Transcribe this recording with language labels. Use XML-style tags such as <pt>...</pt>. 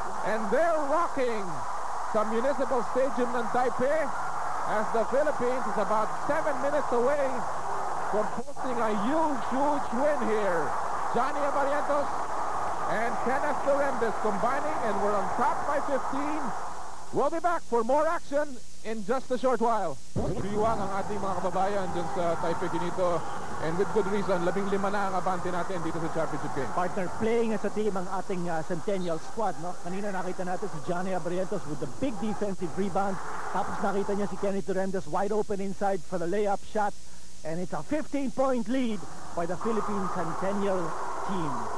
<en>And they're rocking the Municipal Stadium ng Taipei as the Philippines is about 7 minutes away from posting a huge win here. Johnny Abarientos and Kenneth Dorentes combining, and we're on top by 15. We'll be back for more action in just a short while.</en> <tl>Diwang ang ating mga kababayan dyan sa Taipei Ginito,</tl> <en>and with good reason.</en> <tl>15 na ang abante natin dito sa championship game.</tl> <en>Partner, playing as a team</en> <tl>ang ating</tl> <en>Centennial squad, no?</en> <tl>Kanina nakita natin si</tl> <en>Johnny Abarientos with the big defensive rebound.</en> <tl>Tapos nakita niya si Kenny Dorentes</tl> <en>wide open inside for the layup shot. And it's a 15-point lead by the Philippine Centennial team.</en>